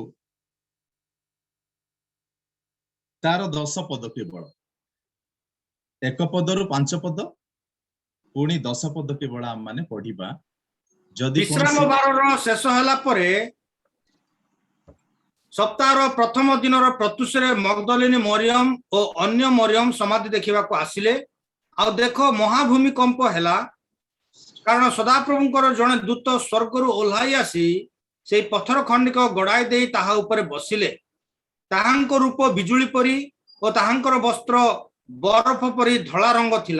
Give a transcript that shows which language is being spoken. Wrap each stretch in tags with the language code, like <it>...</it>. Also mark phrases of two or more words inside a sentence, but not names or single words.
<or>ତାର 10 ପଦ କେବଳ 1 ପଦରୁ 5 ପଦ ପୁଣି 10 ପଦ କେବଳ ଆମ ମାନେ ପଢିବା। जदि ବିଶ୍ରାମ ବାରର ଶେଷ ହେଲା ପରେ ସପ୍ତାହର ପ୍ରଥମ ଦିନର ପ୍ରତ୍ୟୁଷରେ ମଗଦଲିନୀ ମରିୟମ ଆଉ ଅନ୍ୟ ମରିୟମ ସମାଧି ଦେଖା ଆସିଲେ। ଆ ଦେଖ ମହାଭୂମିକମ୍ପ ହେଲା କାରଣ ସଦାପ୍ରଭୁଙ୍କର ଜଣେ ଦୂତ ସ୍ୱର୍ଗରୁ ଓହ୍ଲାଇ ଆସି ସେ ପଥର ଖଣ୍ଡିକ ଗଡ଼ାଇ ଦେଇ ତାହା ଉପରେ ବସିଲେ। ତାହାଙ୍କ ରୂପ ବିଜୁଳି ପରି ଆଉ ତାହାଙ୍କର ବସ୍ତ୍ର ବରଫ ପରି ଧଳା ରଙ୍ଗ ଥିଲା।</or>